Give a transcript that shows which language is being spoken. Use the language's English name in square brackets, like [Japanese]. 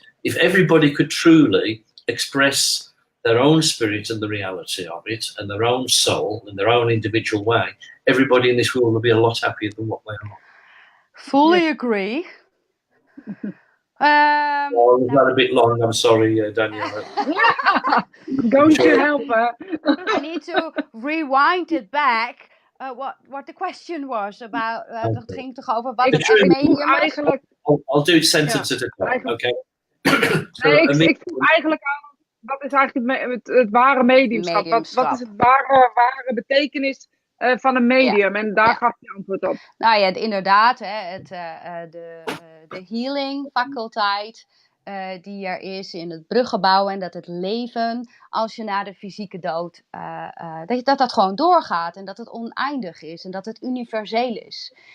[English] If everybody could truly express their own spirit and the reality of it, and their own soul in their own individual way, everybody in this world will be a lot happier than what they are. Fully agree. Well, was that a bit long? I'm sorry, Daniela. Going to help her. I need to rewind it back. What the question was about. [Dutch] Dat ging toch over wat het medium is? Eigenlijk, [English] I'll do it sentence at a time, okay? [Dutch] Ik vroeg eigenlijk aan, wat is eigenlijk het ware mediumschap? Wat is het ware betekenis van een medium? En daar gaf je antwoord op. Nou ja, inderdaad, hè, de healing faculteit die er is in het bruggenbouw, en dat het leven, als je na de fysieke dood, dat gewoon doorgaat en dat het oneindig is en dat het universeel is.